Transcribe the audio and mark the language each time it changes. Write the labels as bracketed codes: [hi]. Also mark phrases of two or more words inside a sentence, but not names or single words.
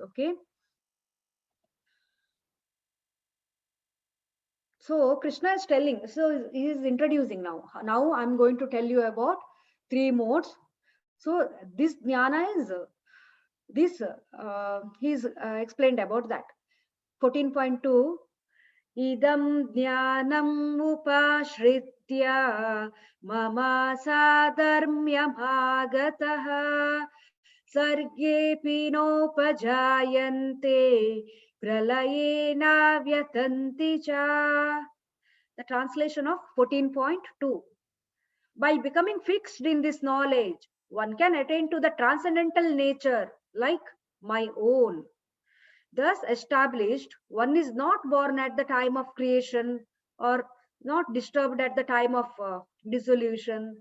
[en] Okay, so Krishna is telling, so he is introducing now I'm going to tell you about 3 modes. So this jnana is this he's explained about that. 14.2, [sa] इदं ज्ञानम् उपाश्रित्य मम साधर्म्यमागताः सर्गेऽपि नोपजायन्ते प्रलयेन व्यथन्ति च. [en] The translation of 14.2. By becoming fixed in this knowledge, one can attain to the transcendental nature like my own. Thus established, one is not born at the time of creation or not disturbed at the time of dissolution.